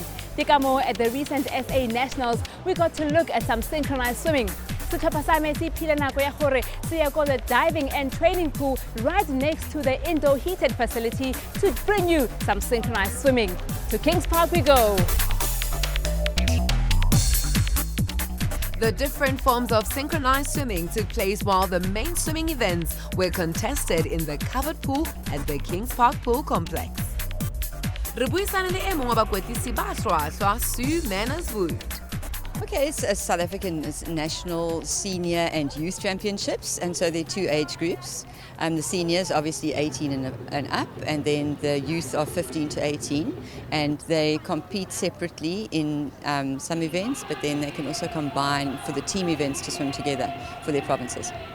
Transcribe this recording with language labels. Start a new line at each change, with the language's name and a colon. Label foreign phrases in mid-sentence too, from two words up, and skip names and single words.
English: Tikamo, at the recent SA Nationals, we got to look at some synchronized swimming.
Tswana: Setlhopha sa me se phile nako ya gore se ya go
English: the diving and training pool right next to the indoor heated facility to bring you some synchronized swimming. To Kings Park we go. The different forms of synchronized swimming took place while the main swimming events were contested in the covered pool at the Kings Park Pool Complex.
Tswana: Re buisana le e mong wa bakwetisi ba hlwahlwa Sue Manners-Wood.
English: Okay, it's a South African National Senior and Youth Championships, and so there are two age groups. The seniors, obviously 18 and up, and then the youth are 15 to 18, and they compete separately in some events, but then they can also combine for the team events to swim together for their provinces.